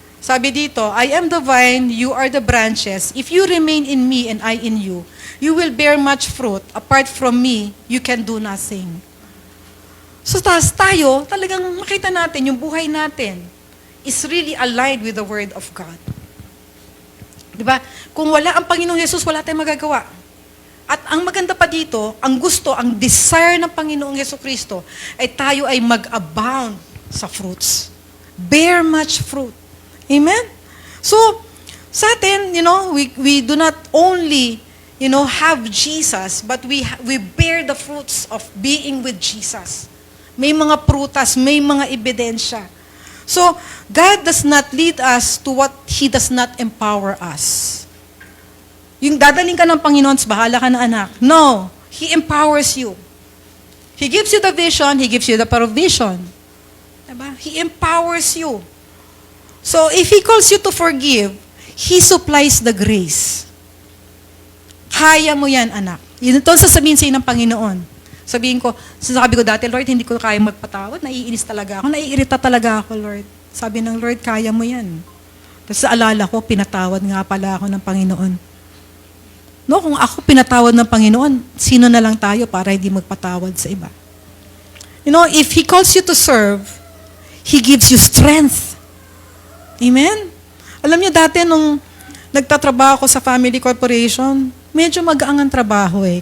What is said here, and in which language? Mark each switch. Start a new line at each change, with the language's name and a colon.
Filipino: Sabi dito,
English: I am the vine, you are the branches. If you remain in me and I in you, you will bear much fruit. Apart from me, you can do nothing. So
Filipino: tayo, talagang makita natin, yung buhay natin
English: is really aligned with the Word of God.
Filipino: Diba? Kung wala ang Panginoong Yesus, wala tayong magagawa. At ang maganda pa dito, ang gusto, ang desire ng Panginoong Jesucristo ay tayo ay mag-abound sa fruits.
English: Bear much fruit. Amen? So,
Filipino: sa atin,
English: we do not only, have Jesus, but we bear the fruits of being with Jesus.
Filipino: May mga prutas, may mga ebidensya.
English: So, God does not lead us to what He does not empower us.
Filipino: Yung dadaling ka ng Panginoon, bahala ka na anak.
English: No, He empowers you. He gives you the vision, He gives you the provision.
Filipino: Diba?
English: He empowers you. So, if He calls you to forgive, He supplies the grace.
Filipino: Kaya mo yan, anak. Yun ito sasabihin sa'yo ng Panginoon. Sabihin ko, sasabi ko dati, Lord, hindi ko kaya magpatawad. Naiinis talaga ako. Naiirita talaga ako, Lord. Sabi ng Lord, kaya mo yan. Tapos alala ko, pinatawad nga pala ako ng Panginoon. No, kung ako pinatawad ng Panginoon, sino na lang tayo para hindi magpatawad sa iba?
English: If He calls you to serve, He gives you strength. Amen?
Filipino: Alam niyo, dati nung nagtatrabaho ako sa family corporation, medyo mag-aang ang trabaho eh.